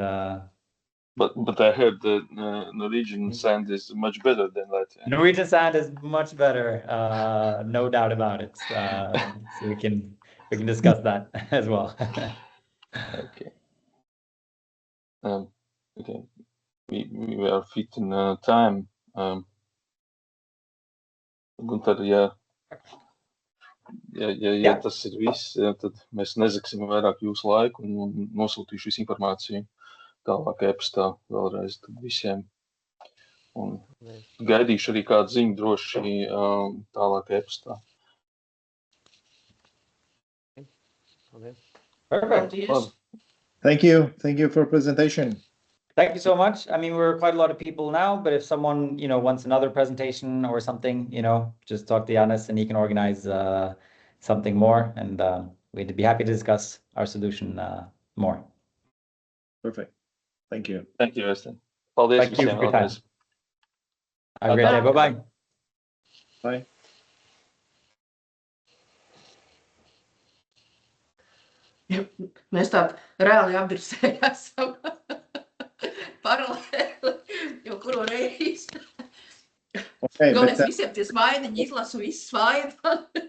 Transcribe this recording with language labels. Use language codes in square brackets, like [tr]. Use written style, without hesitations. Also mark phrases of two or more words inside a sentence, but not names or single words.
[en] but I heard the Norwegian sand is much better than Latvia. Norwegian sand is much better, no doubt about it. So we can discuss that as well. Okay. Okay. We are fit in time. [lv] Gunter, ja tas ir viss, tad mēs nezaksim vairāk jūsu laiku un nosūtīšu visu informāciju tālāk e-pastā vēlreiz visiem. Un gaidīšu arī kādu ziņu droši tālāk e-pastā. [en] Perfect. Thank you for presentation. Thank you so much. I mean, we're quite a lot of people now, but if someone, wants another presentation or something, just talk to Jānis and he can organize something more, and we'd be happy to discuss our solution more. Perfect. Thank you. Thank you, Øystein. Paldies Thank you [lv] visiem [en] for your time. [lv] vēlreiz. [en] Have a great day. Bye-bye. Bye. [lv] Mēs tādi reāli apdirsēji esam paralēli, jo kuro reizi. Okay, Galvenais visiem tie smaidiņi izlasu, viss smaida.